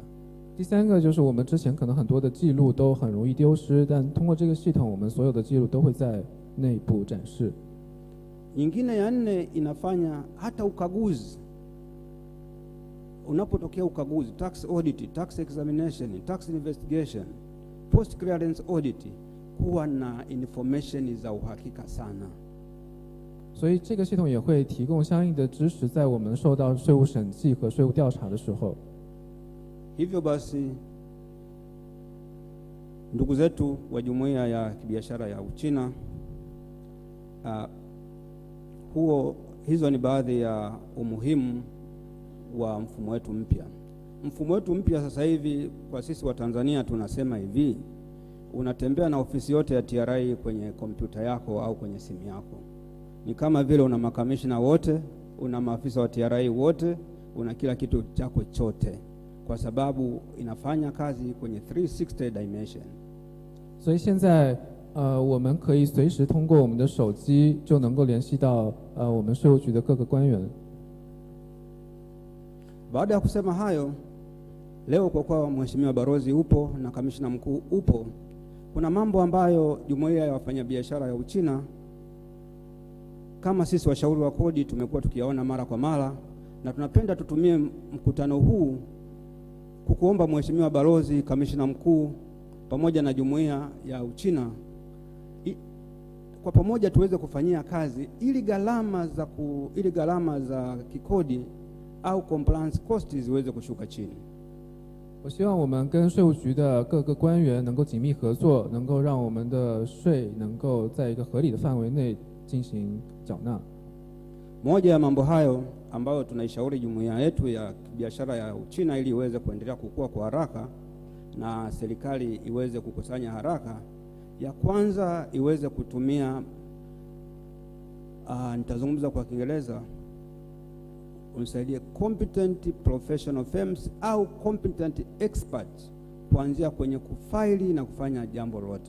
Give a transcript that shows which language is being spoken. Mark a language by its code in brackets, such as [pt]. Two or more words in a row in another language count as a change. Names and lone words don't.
[zh] 第三个就是我们之前可能很多的记录都很容易丢失，但通过这个系统，我们所有的记录都会在内部展示。 [sw] Nyingine ya nne, inafanya hata ukaguzi. Unapotokea ukaguzi, [en] tax audit, tax examination, tax investigation, post clearance audit, [sw] kuwa na information za uhakika sana. [zh] 所以这个系统也会提供相应的支持，在我们受到税务审计和税务调查的时候。 [sw] Hivyo basi, ndugu zetu wa Jumuiya ya Kibiashara ya Uchina, hizo ni baadhi ya umuhimu wa mfumo wetu mpya. Mfumo wetu mpya sasa hivi kwa sisi wa Tanzania tunasema hivi: unatembea na ofisi yote ya TRA kwenye kompyuta yako au kwenye simu yako. Ni kama vile una makamishna wote, una maafisa wa TRA wote, una kila kitu chako chote, kwa sababu inafanya kazi kwenye 360 dimension. [zh] 所以现在我们可以随时通过我们的手机就能够联系到我们税务局的各个官员。 [sw] Baada ya kusema hayo, leo kwa kuwa Mheshimiwa Balozi upo na Kamishna Mkuu upo, kuna mambo ambayo Jumuiya ya Wafanyabiashara ya Uchina kama sisi washauri wa kodi tumekuwa tukiyaona mara kwa mara, na tunapenda tutumie mkutano huu kukuomba Mheshimiwa Balozi, Kamishna Mkuu pamoja na Jumuiya ya Uchina kwa pamoja tuweze kufanyia kazi ili gharama za kikodi au [en] compliance costs [sw] ziweze kushuka chini. [zh] 我希望我们跟税务局的各个官员能够紧密合作，能够让我们的税能够在一个合理的范围内进行缴纳。 [sw] Moja ya mambo hayo ambayo tunaishauri jumuiya yetu ya biashara ya Uchina ili iweze kuendelea kukua kwa haraka na serikali iweze kukusanya haraka, ya kwanza iweze kutumia nitazungumza kwa Kiingereza, unisaidie, [en] competent professional firms [sw] au [en] competent experts [sw] kuanzia kwenye kufaili na kufanya jambo lote.